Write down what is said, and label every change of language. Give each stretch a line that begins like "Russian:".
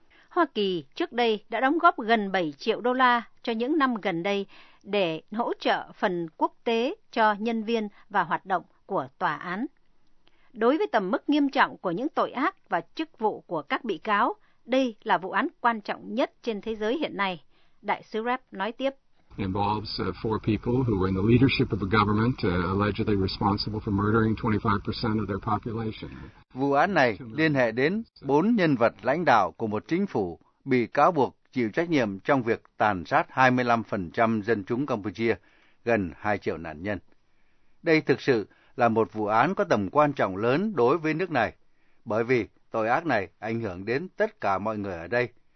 Vietnamese: Hoa Kỳ trước đây đã đóng góp gần 7 triệu đô la cho những năm gần đây để hỗ trợ phần quốc tế cho nhân viên và hoạt động của tòa án. Đối với tầm mức nghiêm trọng của những tội ác và chức vụ của các bị cáo, đây là vụ án quan trọng nhất trên thế giới hiện nay. Đại sứ Rep nói tiếp.
English: Involves four people who were in the leadership of a government allegedly responsible for murdering 25% of their population.
Vietnamese: Vụ án này liên hệ đến 4 nhân vật lãnh đạo của một chính phủ bị cáo buộc chịu trách nhiệm trong việc tàn sát 25% dân chúng Campuchia, gần 2 triệu nạn nhân. Đây thực sự là một vụ án có tầm quan trọng lớn đối với nước này, bởi vì tội ác này ảnh hưởng đến tất cả mọi người ở đây.